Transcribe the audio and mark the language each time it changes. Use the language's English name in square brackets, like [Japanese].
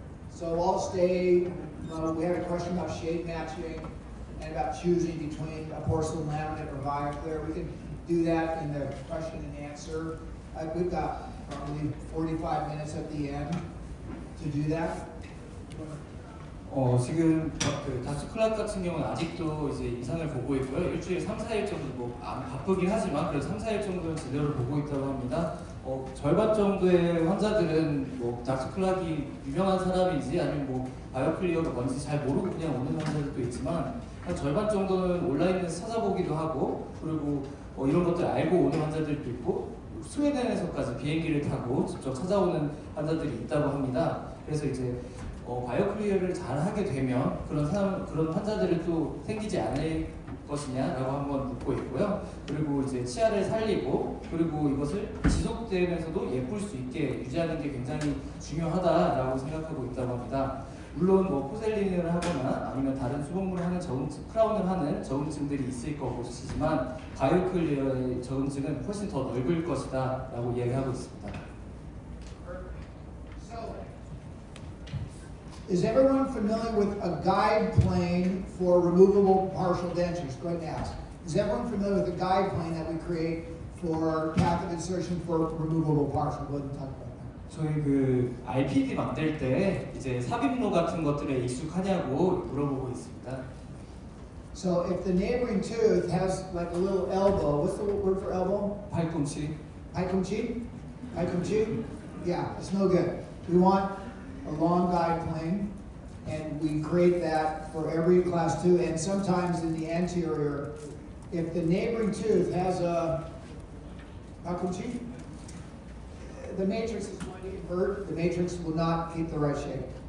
[English] So I'll stay, we had a question about shade matching and about choosing between a porcelain laminate or BioClear. We can do that in the question and answer. We've got probably 45 minutes at the end to do that. [Korean] 지금 그 닥스클락 같은 경우는 아직도 이제 이상을 보고 있고요. 일주일에 3, 4일 정도 뭐 바쁘긴 하지만 그래도 3, 4일 정도는 제대로 보고 있다고 합니다. 절반 정도의 환자들은 뭐 닥스클락이 유명한 사람인지 아니면 뭐 바이오클리어가 뭔지 잘 모르고 그냥 오는 환자들도 있지만 한 절반 정도는 온라인에서 찾아보기도 하고 그리고 이런 것들 알고 오는 환자들도 있고 스웨덴에서까지 비행기를 타고 직접 찾아오는 환자들이 있다고 합니다. 그래서 이제 바이오클리어를 잘 하게 되면 그런 환자들이 또 생기지 않을 것이냐라고 한번 묻고 있고요. 그리고 이제 치아를 살리고 그리고 이것을 지속되면서도 예쁠 수 있게 유지하는 게 굉장히 중요하다라고 생각하고 있다고 합니다. 물론 뭐 포셀린을 하거나 아니면 다른 수복물을 하는 크라운을 하는 적응증들이 있을 것이지만 바이오클리어의 적응증은 훨씬 더 넓을 것이다라고 이야기하고 있습니다. [English] Is everyone familiar with a guide plane for removable partial dentures? Go ahead and ask. Is everyone familiar with the guide plane that we create for catheter insertion for removable partial? Go ahead and talk about that. [Korean] 저희 그 RPD 만들 때 이제 삽입로 같은 것들에 익숙하냐고 물어보고 있습니다. [English] So if the neighboring tooth has like a little elbow, what's the word for elbow? [Korean] 팔꿈치. 팔꿈치? 팔꿈치? [English] Yeah, it's no good. We want a long guide plane, and we create that for every class 2, and sometimes in the anterior, if the neighboring tooth has a palcuchi, the matrix is going to invert, the matrix will not keep the right shape.